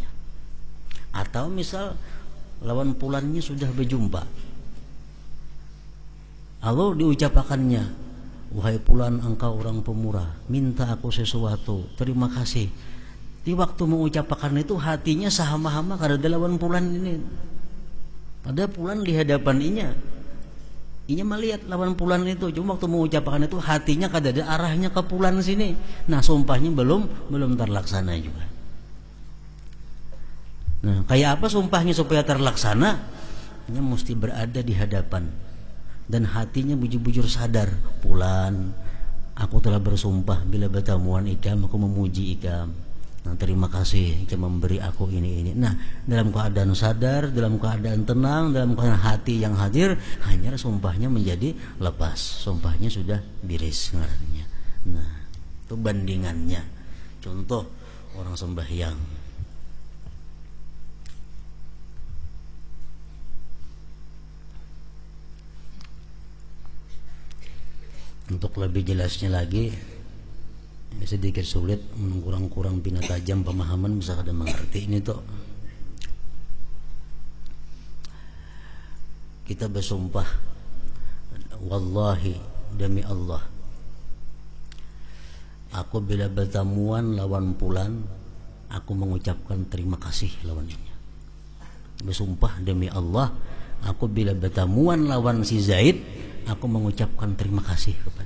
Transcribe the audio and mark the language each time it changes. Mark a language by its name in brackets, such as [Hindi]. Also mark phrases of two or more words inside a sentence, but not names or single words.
[Banjar] Atau misal lawan pulannya sudah berjumpa, lalu diucapkannya, wahai Fulan, engkau orang pemurah, minta aku sesuatu, terima kasih. Di waktu mengucapkan itu hatinya sahama-hama kada ada lawan Fulan ini. Pada Fulan di hadapan inya melihat lawan Fulan itu, cuma waktu mengucapkan itu hatinya kada ada arahnya ke Fulan sini. Nah, sumpahnya belum terlaksana juga. Nah, kayak apa sumpahnya supaya terlaksana? Inya mesti berada di hadapan dan hatinya bujur-bujur sadar, Fulan, aku telah bersumpah bila bertemuan ikam aku memuji ikam. Nah, terima kasih ikam memberi aku ini. Nah, dalam keadaan sadar, dalam keadaan tenang, dalam keadaan hati yang hadir, hanya sumpahnya menjadi lepas. Sumpahnya sudah biris ngarannya. Nah, itu bandingannya. Contoh orang sembahyang. Untuk lebih jelasnya lagi, sedikit sulit, kurang-kurang bina tajam pemahaman bisa kada mengerti ini tuh. Kita bersumpah, wallahi, demi Allah, aku bila bertemuan lawan Fulan, aku mengucapkan terima kasih lawannya. Bersumpah demi Allah, aku bila bertemuan lawan si Zaid, aku mengucapkan terima kasih kepada.